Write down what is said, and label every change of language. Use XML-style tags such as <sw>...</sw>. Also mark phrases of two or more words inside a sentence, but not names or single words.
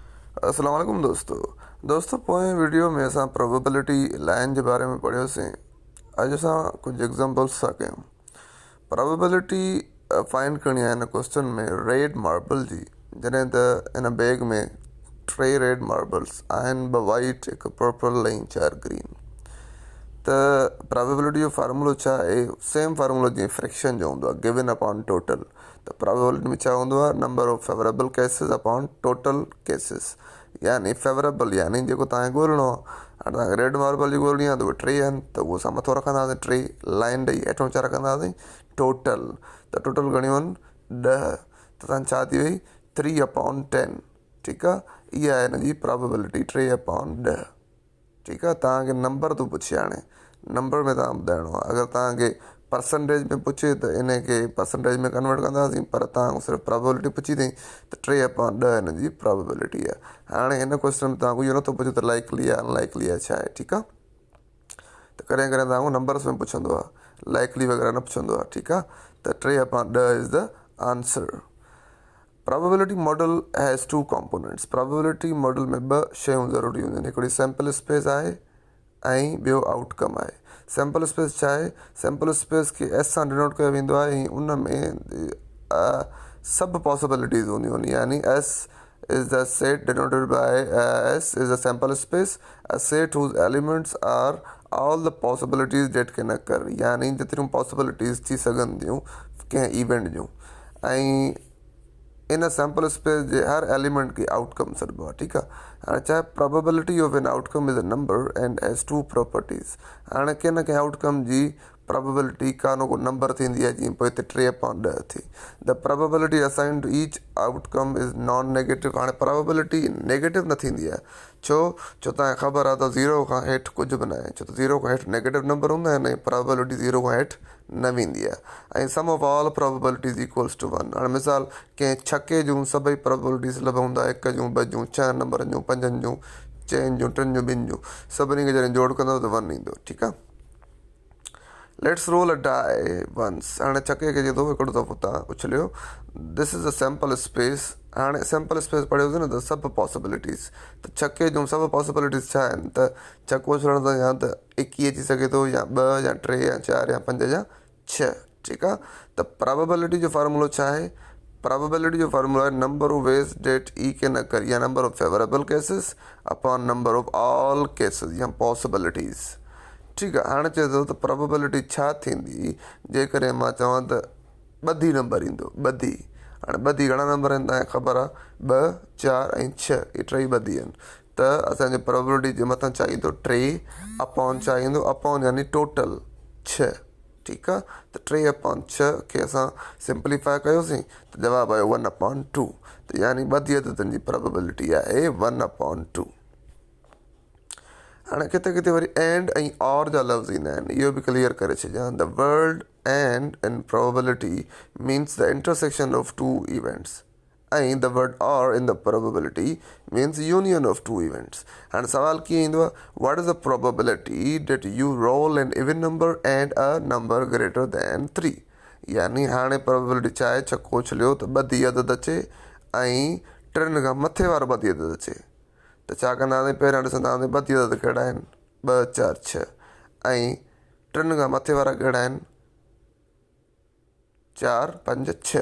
<sd>अस्सलाम वालेकुम दोस्तों पोएं वीडियो में असां प्रोबेबिलिटी लाइन जे बारे में पढ़ियोसीं। अॼु असां कुझु एग्ज़ाम्पल्स था कयूं। प्रोबेबिलिटी फाइंड करणी आहे हिन क्वेश्चन में रेड मार्बल जी। जॾहिं त हिन बैग में 3</sd> <en>red marbles</en> <sd>आहिनि, 2 वाइट, हिकु पर्पल ऐं 4 ग्रीन। त प्रोबेबिलिटी जो फार्मूलो छा आहे? सेम फार्मूलो जीअं फ्रैक्शन जो हूंदो आहे,</sd> <en>given upon total.</en> <sd>त प्रोबेबिलिटी में छा हूंदो आहे?</sd> <en>number of favorable cases upon total cases.</en> <sd>यानी फेवरेबल यानी जेको तव्हांखे ॻोल्हणो आहे। हाणे तव्हांखे</sd> <en>red marble</en> <sd>जी ॻोल्हणी आहे त उहे 3 आहिनि, त उहो असां मथो रखंदासीं 3 लाइन ॾेई, हेठो छा रखंदासीं? टोटल। त टोटल घणियूं आहिनि? 10। त तव्हां छा थी वई? 3 अपॉन 10। ठीकु आहे, इहा आहे हिन जी प्रोबेबिलिटी 3 अपॉन 10। ठीकु आहे, तव्हांखे नंबर थो पुछे। हाणे नंबर में तव्हां ॿुधाइणो आहे। अगरि तव्हांखे परसेंटेज में पुछे त इन खे परसेंटेज में कन्वर्ट कंदासीं, पर तव्हां सिर्फ़ु प्रोबेबिलिटी पुछी अथई त 3 अपॉन 10 हिन जी प्रोबेबिलिटी आहे। हाणे हिन क्वेश्चन में तव्हांखे इहो नथो पुछे त लाइकली आहे अनलाइकली आहे छा आहे। ठीकु आहे, त कॾहिं कॾहिं तव्हांखो नंबर्स में पुछंदो आहे, लाइकली वग़ैरह न पुछंदो आहे।</sd> <en>ठीकु आहे, त 3 upon 10 is the answer. probability model has 2 components. probability model</en> <sd>में 2 शयूं ज़रूरी हूंदियूं आहिनि। हिकिड़ी सैम्पल स्पेस आहे ऐं ॿियो आउटकम आहे।</sd> <en>sample space</en> <sd>छा आहे?</sd> <en>sample space</en> <sd>खे एस सां डिनोट कयो वेंदो आहे ऐं उन में सभु पॉसिबिलिटीज़ हूंदियूं आहिनि।</sd> <en>यानी S is the set denoted by S is a sample space, a set whose elements are all the possibilities that can occur.</en> <sd>यानी जेतिरियूं पॉसिबिलिटीज़ थी सघनि थियूं कंहिं इवेंट जूं, ऐं इन</sd> <en>sample space</en> <sd>जे हर एलिमेंट खे आउटकम सॾिबो आहे। ठीकु आहे, हाणे छा</sd> <en>probability of an outcome is a number and has 2 properties.</en> <sd>हाणे कंहिं न कंहिं आउटकम जी प्रोबेबिलिटी का न को नंबर थींदी आहे, जीअं पोइ हिते 3 अपॉन 10 थी।</sd> <en>the probability assigned to each outcome is non negative.</en> <sd>हाणे प्रोबेबिलिटी नेगेटिव न थींदी आहे। छो तव्हांखे ख़बर आहे त 0 खां हेठि कुझु बि न आहे। छो त 0 खां हेठि नेगेटिव नंबर हूंदा आहिनि ऐं प्रोबेबिलिटी 0 खां हेठि न वेंदी आहे।</sd> <en>ऐं sum of all probabilities equals to 1.</en> <sd>हाणे मिसाल कंहिं छके जूं सभई प्रोबेबिलिटीज़ लभंदा 1 जूं, 2 जूं, 6 नंबरनि जूं, 5 जूं, 4 जूं, 3 जूं, 2 जूं, सभिनी खे जॾहिं जोड़ कंदव त 1 ईंदो। ठीकु आहे,</sd> <en>let's roll a die once.</en> <sd>हाणे छके खे चए थो हिकिड़ो दफ़ो तव्हां उछलियो।</sd> <en>this is a sample space.</en> <sd>हाणे</sd> <en>sample space</en> <sd>पढ़ियोसीं न, त सभु पॉसिबिलिटीज़। त छके जूं सभु पॉसिबिलिटीज़ छा आहिनि? त छको उछलण त या त 21 अची सघे थो, या 2 या 3 या 4 या 5 या 6। ठीकु आहे, त प्रोबेबिलिटी जो फार्मूलो छा आहे? प्रोबेबिलिटी जो फार्मूला आहे</sd> <en>number of ways that it can occur, या number of favorable cases upon number of all cases या पॉसिबिलिटीज़।</en> <sd>ठीकु आहे, हाणे चए थो त प्रोबेबिलिटी छा थींदी जेकॾहिं मां चवां त ॿधी नंबर ईंदो। ॿधी, हाणे ॿधी घणा नंबर आहिनि तव्हांखे ख़बर आहे? 2, 4 ऐं 6, इहे 3 ॿधी आहिनि। त असांजे प्रोबेबिलिटी जे मथां छा ईंदो? 3 अपॉन छा ईंदो? अपॉन यानी टोटल 6। ठीकु आहे, त 3 अपॉन 6 खे असां सिंप्लीफाई कयोसीं त जवाबु आयो 1 अपॉन 2। त यानी ॿधी अददनि जी प्रोबेबिलिटी आहे 1 अपॉन 2। हाणे किथे किथे वरी एंड ऐं और जा लफ़्ज़ ईंदा आहिनि, इहो बि क्लियर करे छॾियां।</sd> <en>the word and in probability means the intersection of 2 events, ऐं the word or in the probability means union of 2 events.</en> <sd>हाणे सवाल कीअं ईंदो आहे?</sd> <en>what is the probability that you roll an even number and a number greater than 3.</en> <sd>यानी हाणे प्रोबेबिलिटी छा आहे? छको उछलियो त ॿधी अदद अचे ऐं 3 खां मथे वारो ॿधी अदद अचे। त छा कंदासीं? पहिरियों ॾिसंदासीं ॿधी अदद कहिड़ा आहिनि? 2, 4, 6। ऐं 3 खां मथे वारा कहिड़ा आहिनि? 4, 5, 6।</sd>